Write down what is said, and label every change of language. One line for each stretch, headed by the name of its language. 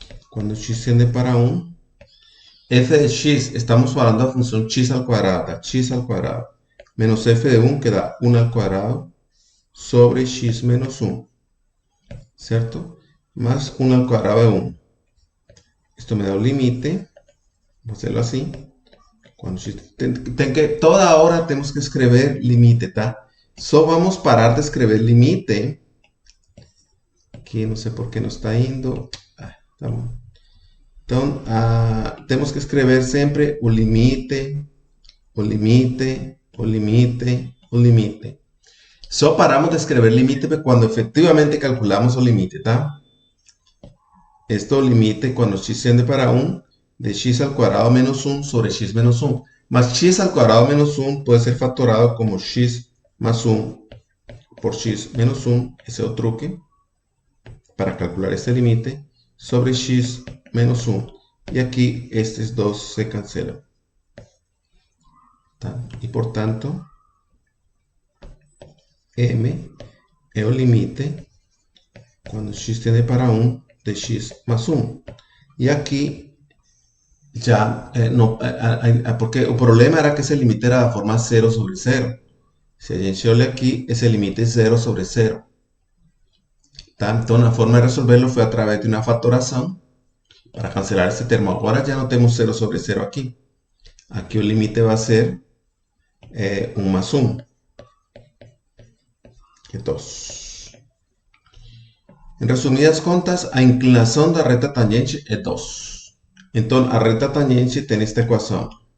Portuguese: Quando x tende para 1, f de x, estamos falando da função x al quadrado, menos f de 1, que dá 1 al quadrado, sobre x menos 1, certo?
Spanish: Más 1 al quadrado de 1. Esto me da un límite, vou hacerlo assim.
Portuguese: Quando x toda hora temos que escrever limite, tá? Só vamos parar de escrever limite. Aqui não sei por que não está indo. Tá bom. Então, temos que escrever sempre o limite, o limite, o limite, o limite. Só paramos de escrever limite quando efectivamente calculamos o limite, tá?
Spanish: Este es el límite cuando x tiende para 1 de x al cuadrado menos 1 sobre x menos 1. Más x al cuadrado menos 1 puede ser factorado como x más 1 por x menos 1. Ese es el truque para calcular este límite sobre x menos 1. Y aquí estos dos se cancelan. ¿Tá? Y por tanto, m es el límite cuando x tiende para 1 de x más 1. Y aquí ya porque el problema era que ese límite era de forma 0 sobre 0. Si
Portuguese: a gente olha
Spanish: aquí, ese límite es 0 sobre 0. ¿Tá? Entonces la forma de resolverlo fue a través de una factoración para cancelar este termo. Ahora ya no tenemos 0 sobre 0 aquí. Aquí el límite va a ser 1 más 1. Que 2. En resumidas
Portuguese: contas, a inclinação da reta tangente é 2. Então, a reta tangente tem esta equação.